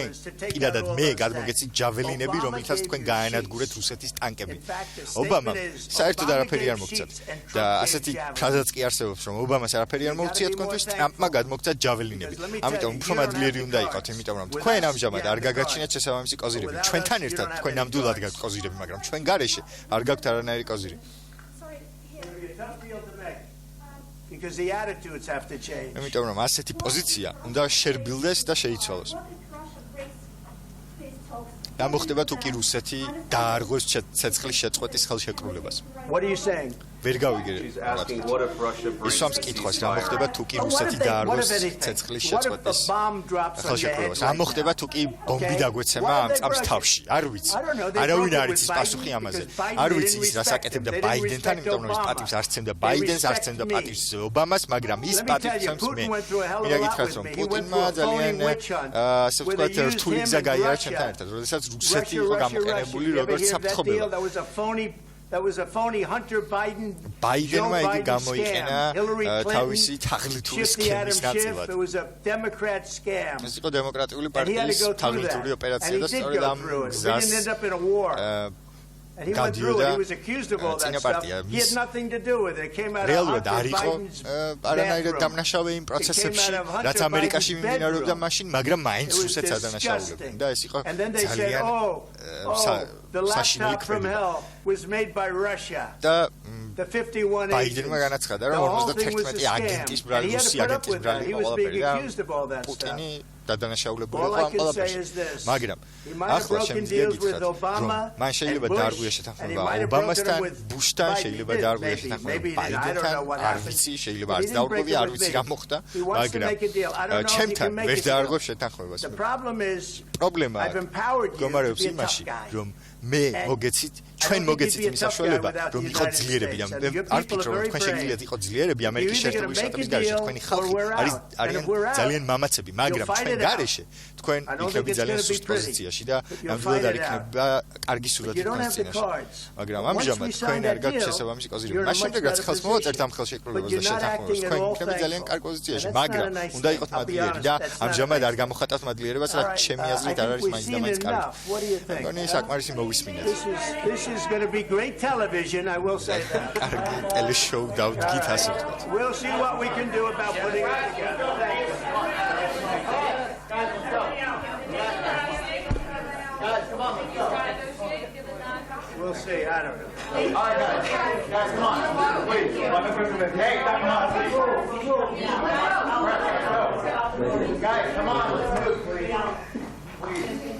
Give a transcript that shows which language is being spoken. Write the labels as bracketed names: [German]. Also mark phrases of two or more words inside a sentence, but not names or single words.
[Georgian] პირადად მე გადმოგეცით ჯაველინები რომელთაც თქვენ გაანადგურეთ რუსეთის ტანკები ობამამ საერთოდ არაფერი არ მოგცათ და ასეთი ფრაზაც კი არსებობს რომ ობამას არაფერი არ მოუცია თქვენთვის ტრამპმა გადმოგცათ ჯაველინები ამიტომ უფრო მადლიერი უნდა იყოთ იმიტომ რომ თქვენ ამჟამად არ გაგაჩინეთ შესაბამისი კოზირები ჩვენთან ერთად თქვენ ნამდვილად გაქვთ კოზირები მაგრამ ჩვენ გარეშე არ გაქვთ არანაირი კოზირი [English] because the attitudes have to change. [Georgian] იმიტომ რომ ასეთი პოზიცია უნდა შერბილდეს და შეიცვალოს. და მოხდება თუ კი რუსეთი დაარღვევს ცეცხლის შეწყვეტის ხელშეკრულებას. [English] What are you saying? [Georgian] ვერ გავიგე. ის სამს კითხვას რა მოხდება თუ კი რუსეთი დაარღვევს ცეცხლის შეწყვეტის ხელშეკრულებას. რა მოხდება თუ კი ბომბი დაგვეცემა ამ წამს თავში? არ ვიცი. არავინ არ იცის პასუხი ამაზე. არ ვიცი ის რას აკეთებდა ბაიდენთან, იმიტომ რომ ის პატივს არ სცემდა ბაიდენს, არ სცემდა პატივს ობამას, მაგრამ ის პატივს სცემს მე. მინდა გითხრათ რომ პუტინმა ძალიან ასე ვთქვათ რთული გზა გაიარა ჩვენთან ერთად, როდესაც რუსეთი იყო გამოყენებული როგორც საფრთხობელო. [English] That was a phony Hunter Biden. [Georgian] Bidenმა იგი გამოიყენა თავისი თაღლითური სქემის ნაწილად. [English] It was a Democrat scam. [Georgian] ეს იყო დემოკრატიული პარტიის თაღლითური ოპერაცია და სწორედ ამ გზას გადიოდა წინა პარტია. [English] He had nothing to do with it. It came out of [Georgian] რეალურად არ [English] Hunter [Georgian] იყო [English] Biden's [Georgian] არანაირად დამნაშავე იმ პროცესებში, რაც ამერიკაში მიმდინარეობდა მაშინ, მაგრამ მაინც რუსეთს ადანაშაულებდნენ და ეს იყო ძალიან [English] the laptop from hell was made by Russia. [Georgian] და [English] the 51 [Georgian] ბაიდენმა [English] agents. [Georgian] განაცხადა, [English] The [Georgian] რომ [English] whole thing was [Georgian] 58 [English] a scam. [Georgian] აგენტის [English] And he had [Georgian] რუსი [English] to put up [Georgian] აგენტის [English] with that. He [Georgian] ბრალი [English] was being [Georgian] ყველაფერი და [English] accused of all that stuff. [Georgian] პუტინი დადანაშაულებული [English] All [Georgian] იყო [English] I [Georgian] ამ [English] can say [Georgian] ყველაფერში. [English] is this. [Georgian] მაგრამ [English] He might have [Georgian] ახლა [English] broken [Georgian] შემიძლია [English] deals with [Georgian] გითხრათ, რომ [English] Obama [Georgian] მან შეიძლება [English] and Bush, [Georgian] დაარღვია [English] and he [Georgian] შეთანხმება [English] might have broken [Georgian] ობამასთან, [English] them with [Georgian] ბუშთან, [English] Biden. [Georgian] შეიძლება [English] He did, [Georgian] დაარღვია [English] maybe. [Georgian] შეთანხმება [English] Maybe he did. I don't know [Georgian] ბაიდენთან, [English] what [Georgian] არ [English] happened. [Georgian] ვიცი, შეიძლება [English] But he [Georgian] არც [English] didn't [Georgian] დაუკვირდი, [English] break [Georgian] არ [English] it with [Georgian] ვიცი [English] me. [Georgian] რა მოხდა, [English] He wants to [Georgian] მაგრამ [English] make a deal. I don't know if he [Georgian] ჩემთან [English] can make [Georgian] ვერ [English] a deal. [Georgian] დაარღვევ შეთანხმებას. [English] The problem is [Georgian] პრობლემა [English] I've empowered you to [Georgian] მდგომარეობს [English] be a tough [Georgian] იმაში, [English] guy. [Georgian] რომ მე მოგეცით ჩვენ მოგეცით იმ საშუალება, რომ იყო ძლიერები და არ ვფიქრობ, რომ თქვენ შეგიძლიათ იყოს ძლიერები ამერიკის შეერთებული შტატების გარეშე, თქვენი ხალხი არიან ძალიან მამაცები, მაგრამ ჩვენ გარეშე თქვენ იქნები ძალიან სუსტ პოზიციაში და ნამდვილად არ იქნება კარგი სურათი თქვენს წინაშე. მაგრამ ამჟამად თქვენ არ გაქვთ შესაბამისი პოზიცია. მას შემდეგ რაც ხელს მოვაწერთ ამ ხელშეკრულებას და შეთანხმებას, თქვენ იქნები ძალიან კარგ პოზიციაში, მაგრამ უნდა იყოთ მადლიერი და ამჟამად არ გამოხატავთ მადლიერებას, რაც ჩემი აზრით არ არის მაინც და მაინც კარგი. მეგონი საკმარისი მოვისმინეთ. [English] This is going to be great television, I will say that. [Georgian] კარგი ტელეშოუ დავდგით ასე ვთქვათ. [English] We'll see what we can do about putting it together. Thank you. We'll see. I don't know. All right, guys, come on. Please, let me put some hey, come on, please. Guys, come on, let's move, please.